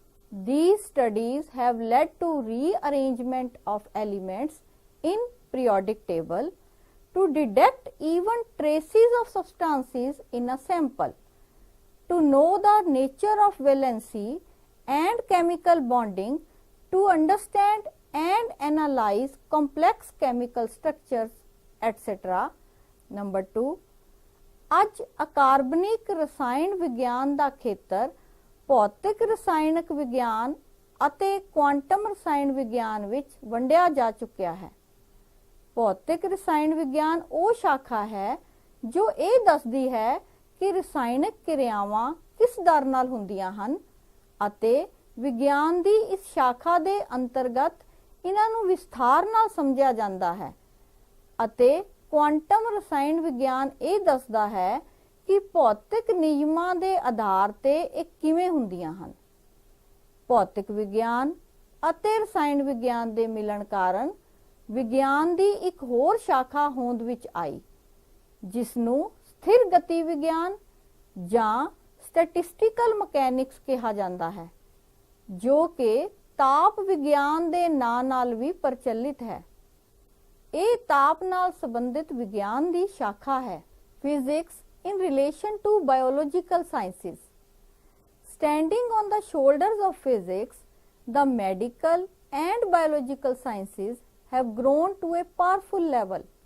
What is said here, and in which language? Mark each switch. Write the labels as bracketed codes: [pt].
[en] These studies have led to rearrangement of elements in periodic table to detect even traces of substances in a sample, to know the nature of valency and chemical bonding, to understand and analyze complex chemical structures, etc. Number 2. [pa] ਅੱਜ ਅਕਾਰਬਨਿਕ ਰਸਾਇਣ ਵਿਗਿਆਨ ਦਾ ਖੇਤਰ ਭੌਤਿਕ ਰਸਾਇਣਕ ਵਿਗਿਆਨ ਅਤੇ quantum ਰਸਾਇਣ ਵਿਗਿਆਨ ਵਿੱਚ ਵੰਡਿਆ ਜਾ ਚੁੱਕਿਆ ਹੈ। ਭੌਤਿਕ ਰਸਾਇਣ ਵਿਗਿਆਨ ਉਹ ਸ਼ਾਖਾ ਹੈ ਜੋ ਇਹ ਦੱਸਦੀ ਹੈ ਕਿ ਰਸਾਇਣਕ ਕਿਰਿਆਵਾਂ ਕਿਸ ਦਰ ਨਾਲ ਹੁੰਦੀਆਂ ਹਨ ਅਤੇ ਵਿਗਿਆਨ ਦੀ ਇਸ ਸ਼ਾਖਾ ਦੇ ਅੰਤਰਗਤ ਇਹਨਾਂ ਨੂੰ ਵਿਸਥਾਰ ਨਾਲ ਸਮਝਿਆ ਜਾਂਦਾ ਹੈ ਅਤੇ ਕੁਆਂਟਮ ਰਸਾਇਣ ਵਿਗਿਆਨ ਇਹ ਦੱਸਦਾ ਹੈ ਕਿ ਭੌਤਿਕ ਨਿਯਮਾਂ ਦੇ ਆਧਾਰ ਤੇ ਇਹ ਕਿਵੇਂ ਹੁੰਦੀਆਂ ਹਨ। ਭੌਤਿਕ ਵਿਗਿਆਨ ਅਤੇ ਰਸਾਇਣ ਵਿਗਿਆਨ ਦੇ ਮਿਲਣ ਕਾਰਨ ਵਿਗਿਆਨ ਦੀ ਇੱਕ ਹੋਰ ਸ਼ਾਖਾ ਹੋਂਦ ਵਿੱਚ ਆਈ ਜਿਸ ਨੂੰ ਸਥਿਰ ਗਤੀ ਵਿਗਿਆਨ ਜਾਂ ਸਟੈਟਿਸਟੀਕਲ ਮਕੈਨਿਕਸ ਕਿਹਾ ਜਾਂਦਾ ਹੈ, ਜੋ ਕਿ ਤਾਪ ਵਿਗਿਆਨ ਦੇ ਨਾਂ ਨਾਲ ਵੀ ਪ੍ਰਚਲਿਤ ਹੈ। ਇਹ ਤਾਪ ਨਾਲ ਸੰਬੰਧਿਤ ਵਿਗਿਆਨ ਦੀ ਸ਼ਾਖਾ ਹੈ। [en] Physics in relation to biological sciences. Standing on the shoulders of physics, the medical and biological sciences have grown to a powerful level.